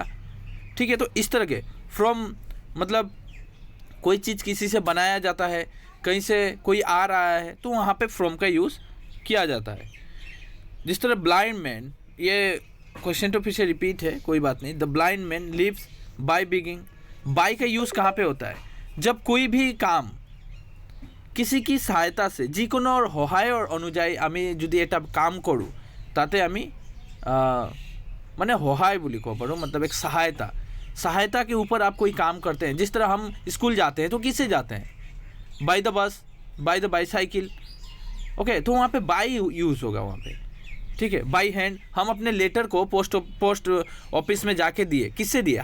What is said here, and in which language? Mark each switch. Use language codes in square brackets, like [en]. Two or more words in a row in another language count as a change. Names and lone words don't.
[hi] ठीक है, तो इस तरह के फ्रॉम मतलब कोई चीज़ किसी से बनाया जाता है, कहीं से कोई आ रहा है, तो वहाँ पे फ्रॉम का यूज़ किया जाता है। जिस तरह [en] blind man, [hi] ये क्वेश्चन तो फिर से रिपीट है, कोई बात नहीं। [en] The blind man lives by begging, [hi] बाय का यूज़ कहाँ पे होता है? जब कोई भी काम किसी की सहायता से, [as] যিকোনোৰ সহায়ৰ অনুযায়ী আমি যদি এটা কাম কৰোঁ, তাতে আমি মানে সহায় বুলি ক'ব পাৰোঁ, [hi] मतलब एक सहायता के ऊपर आप कोई काम करते हैं। जिस तरह हम स्कूल जाते हैं तो किससे जाते हैं? [en] By the bus, by the bicycle. [hi] ओके, तो वहाँ पे [en] by use [hi] होगा वहाँ पे। ठीक है, [en] by hand, [hi] हम अपने लेटर को [en] post office [hi] में जाके दिए, किससे दिए?